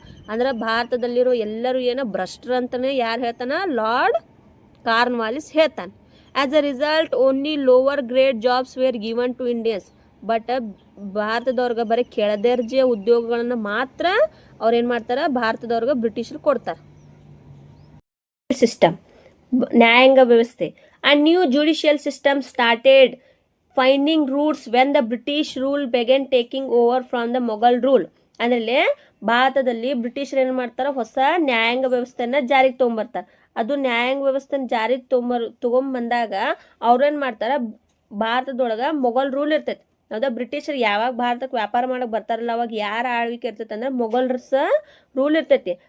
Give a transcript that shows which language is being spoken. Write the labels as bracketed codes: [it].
[kn] ಅಂದ್ರೆ ಭಾರತದಲ್ಲಿರೋ ಎಲ್ಲರೂ ಭ್ರಷ್ಟರು ಅಂತಲೇ ಯಾರು ಹೇಳ್ತಾನ, ಲಾರ್ಡ್ ಕಾರ್ನ್ ವಾಲಿಸ್ ಹೇಳ್ತಾನೆ. [en] As a result only lower grade jobs were given to Indians. [kn] But ಭಾರತದವ್ರಿಗೆ ಬರೀ ಕೆಳದರ್ಜೆಯ ಉದ್ಯೋಗಗಳನ್ನು ಮಾತ್ರ ಅವ್ರು ಏನು ಮಾಡ್ತಾರೆ, ಭಾರತದವ್ರಿಗೆ ಬ್ರಿಟಿಷರು ಕೊಡ್ತಾರೆ. ಸಿಸ್ಟಮ್, ನ್ಯಾಯಾಂಗ ವ್ಯವಸ್ಥೆ. [en] A new judicial system started finding roots when the British rule began taking over from the Mughal rule. [kn] ಅಂದರೆ ಭಾರತದಲ್ಲಿ ಬ್ರಿಟಿಷರು ಏನು ಮಾಡ್ತಾರೆ, ಹೊಸ ನ್ಯಾಯಾಂಗ ವ್ಯವಸ್ಥೆನ ಜಾರಿಗೆ ತೊಗೊಂಬರ್ತಾರೆ. ಅದು ನ್ಯಾಯಾಂಗ ವ್ಯವಸ್ಥೆನ ಜಾರಿಗೆ ತೊಗೊಂಬಂದಾಗ ಅವ್ರೇನು ಮಾಡ್ತಾರೆ, ಭಾರತದೊಳಗೆ ಮೊಘಲ್ ರೂಲ್ ಇರ್ತೈತಿ. ಹೌದಾ? ಬ್ರಿಟಿಷರು ಯಾವಾಗ ಭಾರತಕ್ಕೆ ವ್ಯಾಪಾರ ಮಾಡಕ್ಕೆ ಬರ್ತಾರಲ್ಲ, ಅವಾಗ ಯಾರ ಆಳ್ವಿಕೆ ಇರ್ತೈತೆ ಅಂದ್ರೆ ಮೊಘಲ್ರಸ ರೂಲ್ ಇರ್ತೈತಿ.